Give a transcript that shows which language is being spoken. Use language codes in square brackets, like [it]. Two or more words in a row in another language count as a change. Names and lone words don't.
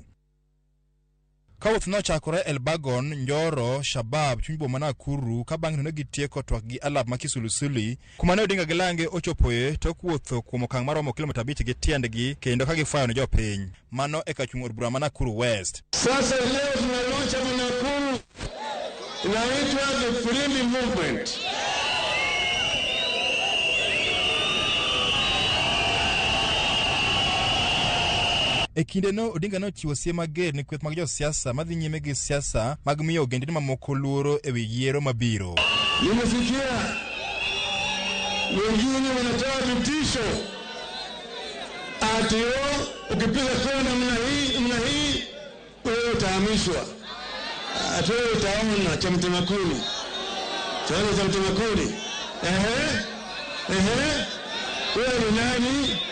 [luo] Kawuoth nochakore Elbagon, Njoro, Shabab, chuny boma Nakuru ka bang' ne gitieko twak gi alap ma Kisulisuli kuma ne Odinga Gilange ochopoe tok wuotho kuom okang' maromo kilomita 5 gi tiendgi kendo ka gifayo ne jopiny. Mano e kachung' od bura ma Nakuru West. [sw] Sasa leo tunalauncha Nakuru inaitwa the Freedom Movement. [luo] E kinde no Odinga nochiwo siem mager ne kweth mag josiasa madhi nyime gi siasa mag miyo ogendini mamoko luoro ewi yiero mabiro. [sw] Nimesikia wengine wanatoa vitisho ati ukipiga kura namna hii wewe utahamishwa. Ati wewe utaona cha mtema kuni. Wewe ni nani?